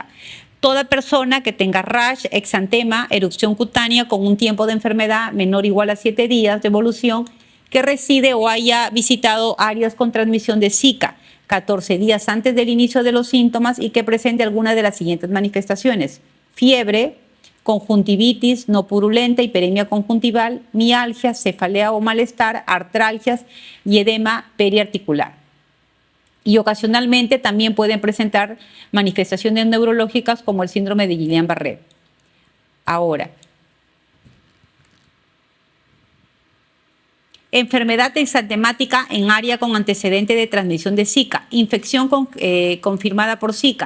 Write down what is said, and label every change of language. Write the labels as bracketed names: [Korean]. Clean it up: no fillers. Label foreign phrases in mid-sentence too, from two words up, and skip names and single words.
[Spanish] Toda persona que tenga rash, exantema, erupción cutánea con un tiempo de enfermedad menor o igual a 7 días de evolución, que reside o haya visitado áreas con transmisión de Zika 14 días antes del inicio de los síntomas y que presente alguna de las siguientes manifestaciones: fiebre, conjuntivitis no purulenta, hiperemia conjuntival, mialgia, cefalea o malestar, artralgias y edema periarticular. Y ocasionalmente también pueden presentar manifestaciones neurológicas como el síndrome de Guillain-Barré. Ahora, enfermedad exantemática en área con antecedente de transmisión de Zika, infección confirmada por Zika.